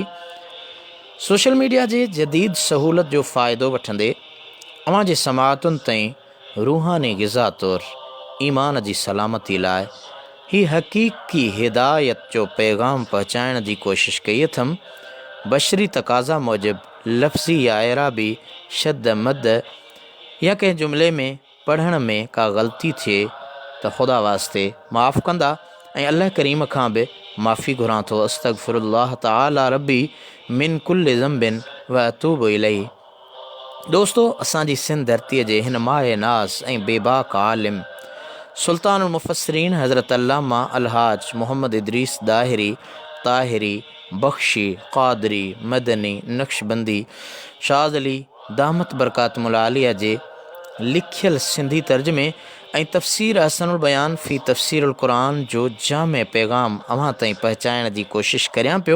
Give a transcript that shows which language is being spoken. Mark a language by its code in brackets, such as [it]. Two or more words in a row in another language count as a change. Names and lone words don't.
[sd] सोशल मीडिया जे जदीद सहूलत जो फ़ाइदो वठंदे अव्हां जे समाअतुनि ताईं रूहानी ग़िज़ा तौरु ईमान जी सलामती लाइ ही हक़ीक़ी हिदायत जो पैगाम पहुचाइण जी कोशिश कई अथमि। बशरी तक़ाज़ा मूजिबि लफ़्ज़ी या एराबी शद मद या कंहिं जुमिले में पढ़ण में का ग़लती थिए त ख़ुदा वास्ते माफ़ कंदा ऐं अल्लाह करीम खां बि माफ़ी घुरां थो। [ar] أستغفر الله تعالى ربي من كل ذنب وأتوب إليه. [sd] दोस्तो, असांजी सिंध धरतीअ जे हिन माए नाज़ ऐं बेबाक आलिम सुल्तानुल मुफ़स्सिरीन हज़रत अल्लामा अलहाज मोहम्मद इदरीस दाहिरी ताहिरी बख्शी क़ादरी मदनी नक्शबंदी शाज़ अली [ar] دامت بركاتهم العالية [sd] जे लिखियल सिंधी तर्जुमे ऐं तफ़सीर अहसनुल बयान फ़ी तफ़सीरुल क़ुरान जो जामे पैगाम अव्हां ताईं पहुचाइण जी कोशिशि करियां पियो।